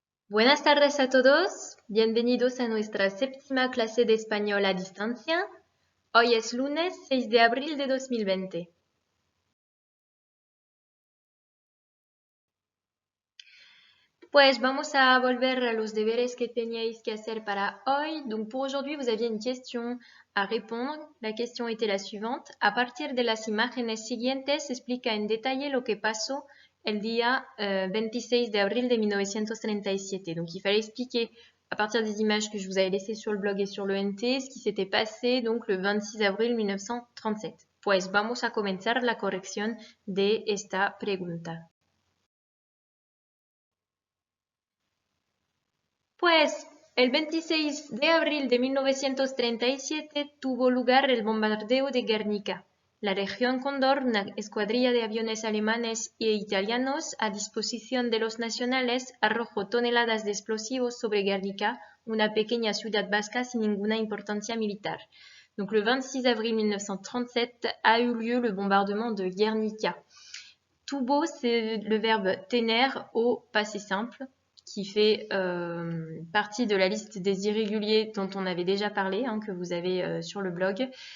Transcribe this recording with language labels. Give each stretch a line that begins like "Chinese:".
Spanish: Buenas tardes a todos, bienvenidos a nuestra séptima clase de español a distancia. Hoy es lunes 6 de abril de 2020. Pues vamos a volver a los deberes que teníais que hacer para hoy.
French: Donc pour aujourd'hui, vous aviez une question à répondre. La question était la suivante.
Spanish: A partir de las imágenes siguientes, explica en detalle lo que pasó el día 26 de abril de 1937.
French: Donc il fallait expliquer à partir des images que je vous avais laissées sur le blog et sur le NT, ce qui s'était passé donc le 26 avril 1937.
Spanish: Pues vamos a comenzar la corrección de esta pregunta. Pues el 26 de abril de 1937 tuvo lugar el bombardeo de Guernica. La Legión Cóndor, una escuadrilla de aviones alemanes e italianos a disposición de los nacionales, arrojó toneladas de explosivos sobre Guernica, una pequeña ciudad vasca sin ninguna importancia militar.
French: Donc le 26 avril 1937 a eu lieu le bombardement de Guernica. Tuvo, c'est le verbe tener au passé simple, qui fait partie de la liste des irréguliers dont on avait déjà parlé, que vous avez sur le blog.